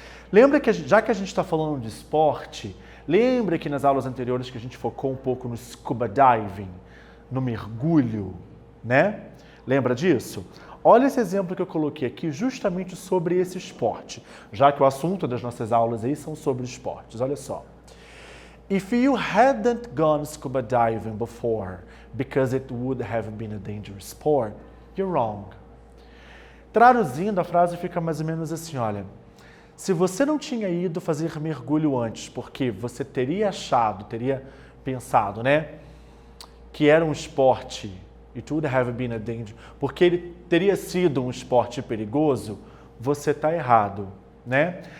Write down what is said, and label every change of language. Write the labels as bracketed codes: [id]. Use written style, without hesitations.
[pt] Lembra que, já que a gente está falando de esporte, lembra que nas aulas anteriores que a gente focou um pouco no scuba diving, no mergulho, né? Lembra disso? Olha esse exemplo que eu coloquei aqui justamente sobre esse esporte, já que o assunto das nossas aulas aí são sobre esportes. Olha só. [en] If you hadn't gone scuba diving before because it would have been a dangerous sport, you're wrong. [pt] Traduzindo, a frase fica mais ou menos assim, olha. Se você não tinha ido fazer mergulho antes, porque você teria pensado, né, que era um esporte, [en] it would have been a danger, [pt] porque ele teria sido um esporte perigoso, você está errado, né?